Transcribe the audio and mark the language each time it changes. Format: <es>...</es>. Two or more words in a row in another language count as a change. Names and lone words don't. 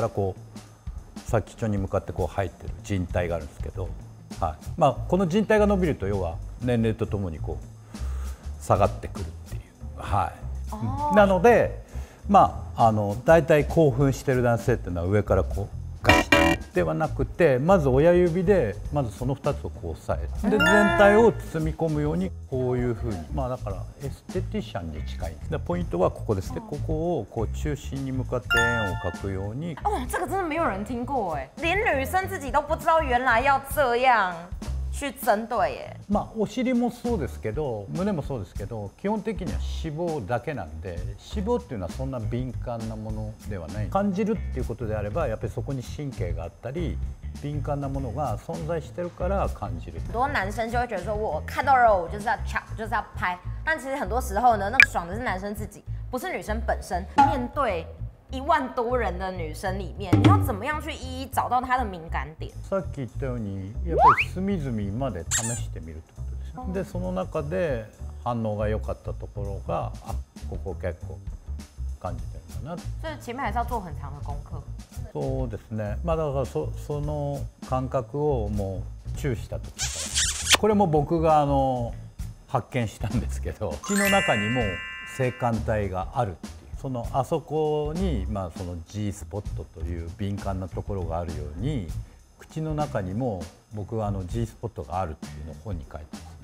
<ja>からこう先っちょに向かってこう入ってる靭帯があるんですけど、はい、この靭帯が伸びると要は年齢とともにこう下がってくるっていう、はい、なのでだいたい興奮してる男性っていうのは上からこうガシッではなくて、まず親指でまずその2つをこう押さえて、で全体を包み込むようにこういうふうに、だからエステティシャンに近い。でポイントはここですね。ここをこう中心に向かって円を描くように。</ja> <zh>哦，这个真的没有人听过哎，连女生自己都不知道原来要这样去针对耶。</zh> <ja>お尻もそうですけど、胸もそうですけど、基本的には脂肪だけなんで、脂肪っていうのはそんな敏感なものではない。感じるっていうことであれば、やっぱりそこに神経があったり敏感なものが存在してるから感じる。</ja> <zh>很多男生就会觉得说，我看到肉我就是要掐，就是要拍。但其实很多时候呢，那个爽的是男生自己，不是女生本身。面对1万多人的女生里面，你要怎么样去一一找到她的敏感点？</zh> <ja>さっき言ったように、やっぱり隅々まで試してみるってことです。でその中で反応が良かったところが、ここ結構感じてるかな。</ja> <zh>所以前面还是要做很長的功課。</zh> <ja>そうですね。まあだからその感覚をもうチューした時から、これも僕が発見したんですけど、口の中にも性感帯があるっていう、あそこにその G スポットという敏感なところがあるように、口の中にも僕はG スポットがあるっていうのを本に書いてますね。</ja>